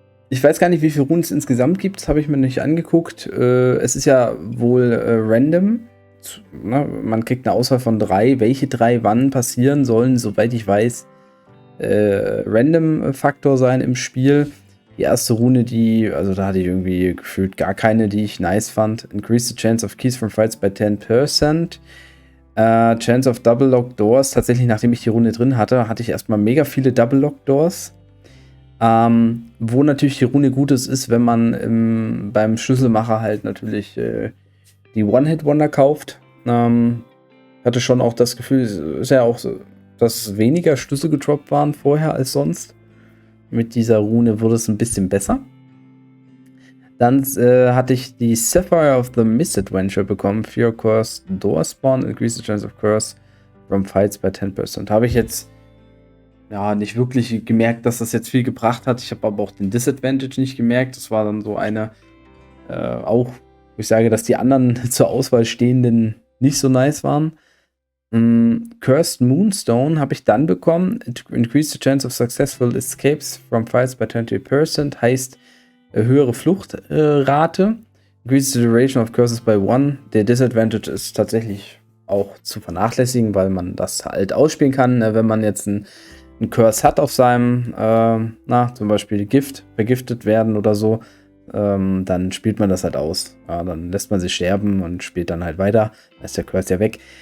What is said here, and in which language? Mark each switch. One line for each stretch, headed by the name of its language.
German: Ich weiß gar nicht, wie viele Runen es insgesamt gibt, das habe ich mir nicht angeguckt. Es ist ja wohl random. Man kriegt eine Auswahl von 3. Welche 3 wann passieren sollen, soweit ich weiß, Random-Faktor sein im Spiel. Die erste Rune, also da hatte ich irgendwie gefühlt gar keine, die ich nice fand.
English: Increase the chance of keys from fights by 10%. Chance of Double Lock Doors.
German: Tatsächlich, nachdem ich die Rune drin hatte, hatte ich erstmal mega viele Double Lock Doors. Wo natürlich die Rune gut ist, wenn man beim Schlüsselmacher halt natürlich die One-Hit-Wonder kauft. Hatte schon auch das Gefühl, ist ja auch so, dass weniger Schlüssel gedroppt waren vorher als sonst. Mit dieser Rune wurde es ein bisschen besser. Dann hatte ich die Sapphire of the Misadventure bekommen.
English: Fear Curse Door Spawn, increase the chance of curse from fights by 10%.
German: Habe ich jetzt ja nicht wirklich gemerkt, dass das jetzt viel gebracht hat. Ich habe aber auch den Disadvantage nicht gemerkt. Das war dann so eine, auch, wo ich sage, dass die anderen zur Auswahl stehenden nicht so nice waren. Cursed Moonstone habe ich dann bekommen.
English: Increase the chance of successful escapes from fights by 20%.
German: Heißt höhere Fluchtrate.
English: Increase the duration of curses by 1.
German: Der Disadvantage ist tatsächlich auch zu vernachlässigen, weil man das halt ausspielen kann, wenn man jetzt einen Curse hat auf seinem, zum Beispiel Gift, vergiftet werden oder so. Dann spielt man das halt aus. Ja, dann lässt man sich sterben und spielt dann halt weiter. Dann ist der Curse ja weg.